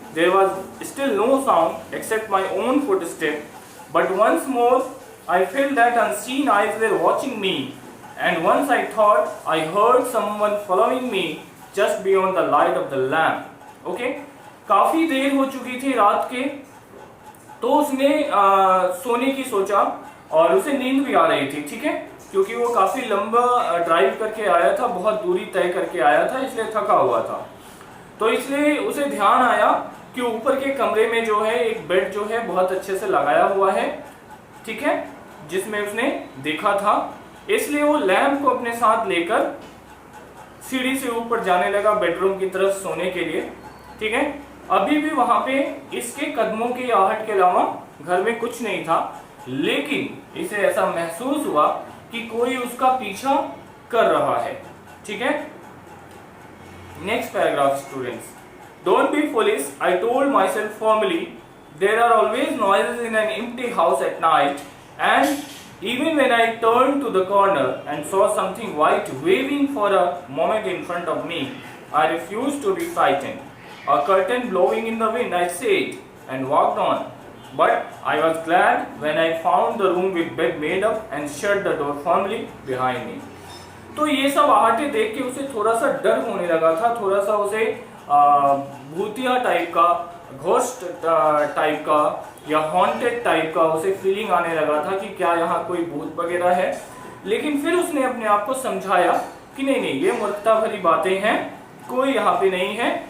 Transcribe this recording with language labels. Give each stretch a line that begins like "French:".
English: There was still no sound except my own footsteps, but once more I felt that unseen eyes were watching me, and once I thought I heard someone following me just beyond the light of the lamp. Okay?
Hindi: काफ़ी देर हो चुकी थी रात के, तो उसने सोने की सोचा और उसे नींद भी आ रही थी। ठीक है, क्योंकि वो काफ़ी लंबा ड्राइव करके आया था, बहुत दूरी तय करके आया था, इसलिए थका हुआ था। तो इसलिए उसे ध्यान आया कि ऊपर के कमरे में जो है एक बेड जो है बहुत अच्छे से लगाया हुआ है, ठीक है, जिसमें उसने देखा था। इसलिए वो लैंप को अपने साथ लेकर सीढ़ी से ऊपर जाने लगा बेडरूम की तरफ सोने के लिए। ठीक है, अभी भी वहां पे इसके कदमों की आहट के अलावा घर में कुछ नहीं था, लेकिन इसे ऐसा महसूस हुआ कि कोई उसका पीछा कर रहा है।
English: ठीक है, next paragraph students. Don't be foolish, I told myself formally, there are always noises in an empty house at night, and even when I turned to the corner and saw something white waving for a moment in front of me, I refused to be frightened. A curtain blowing in the wind, I said, and walked on. But I was glad when I found the room with bed made up and shut the door firmly behind me.
Hindi: तो ये सब आहटें देख के उसे थोड़ा सा डर होने लगा था, थोड़ा सा उसे भूतिया टाइप का, घोस्ट टाइप का या हॉन्टेड टाइप का उसे फीलिंग आने लगा था कि क्या यहाँ कोई भूत वगैरह है। लेकिन फिर उसने अपने आप को समझाया कि नहीं नहीं, ये मूर्खता भरी बातें हैं, कोई यहाँ पे नहीं है।